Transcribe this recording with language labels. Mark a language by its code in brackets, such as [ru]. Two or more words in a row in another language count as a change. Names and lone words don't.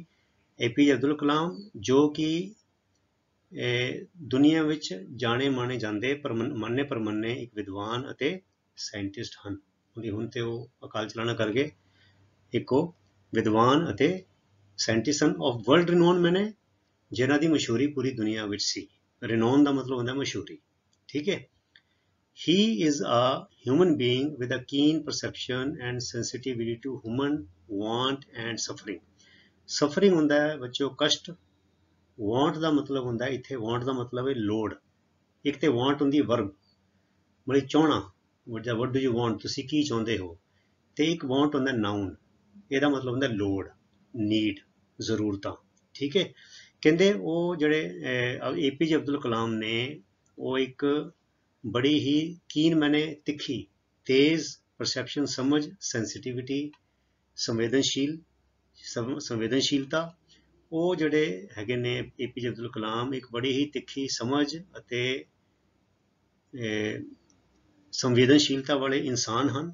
[pa] APJ ਅਬਦੁਲ ਕਲਾਮ ਜੋ ਕਿ ਦੁਨੀਆ ਵਿੱਚ ਜਾਣੇ ਮਾਣੇ ਜਾਂਦੇ ਮੰਨੇ ਪ੍ਰਮੰਨੇ ਇੱਕ ਵਿਦਵਾਨ ਅਤੇ ਸਾਇੰਟਿਸਟ ਹਨ। ਹੁਣ ਤੇ ਉਹ ਅਕਾਲ ਚਲਾਣਾ ਕਰ ਗਏ। ਇੱਕੋ ਵਿਦਵਾਨ ਅਤੇ ਸਾਇੰਟਿਸਟ ਹਨ [en] of world renown [pa] ਮੈਨੇ ਜਿਨ੍ਹਾਂ ਦੀ ਮਸ਼ਹੂਰੀ ਪੂਰੀ ਦੁਨੀਆ ਵਿੱਚ ਸੀ। ਰਿਨੋਨ ਦਾ ਮਤਲਬ ਹੁੰਦਾ ਮਸ਼ਹੂਰੀ, ਠੀਕ ਹੈ। [en] He is a human being with a keen perception and sensitivity to human want and suffering. [pa] Suffering ਹੁੰਦਾ ਹੈ ਬੱਚਿਓ ਕਸ਼ਟ। want ਦਾ ਮਤਲਬ ਹੁੰਦਾ ਇੱਥੇ want ਦਾ ਮਤਲਬ ਹੈ ਲੋੜ। ਇੱਕ ਤੇ want ਹੁੰਦੀ ਵਰਬ, ਮਤਲਬ ਚਾਹਣਾ। [en] what do you want, [pa] ਤੁਸੀਂ ਕੀ ਚਾਹੁੰਦੇ ਹੋ। ਤੇ ਇੱਕ want ਹੁੰਦਾ ਨਾਊਨ, ਇਹਦਾ ਮਤਲਬ ਹੁੰਦਾ ਲੋੜ, ਨੀਡ, ਜ਼ਰੂਰਤਾਂ, ਠੀਕ ਹੈ। ਕਹਿੰਦੇ ਉਹ ਜਿਹੜੇ APJ ਅਬਦੁਲ ਕਲਾਮ ਨੇ ਉਹ ਇੱਕ ਬੜੀ ਹੀ ਕੀਨ ਮੈਨੇ ਤਿੱਖੀ, ਤੇਜ਼, ਪਰਸੈਪਸ਼ਨ ਸਮਝ, ਸੈਂਸਿਟੀਵਿਟੀ ਸੰਵੇਦਨਸ਼ੀਲਤਾ, ਉਹ ਜਿਹੜੇ ਹੈਗੇ ਨੇ APJ ਅਬਦੁਲ ਕਲਾਮ ਇੱਕ ਬੜੀ ਹੀ ਤਿੱਖੀ ਸਮਝ ਅਤੇ ਸੰਵੇਦਨਸ਼ੀਲਤਾ ਵਾਲੇ ਇਨਸਾਨ ਹਨ।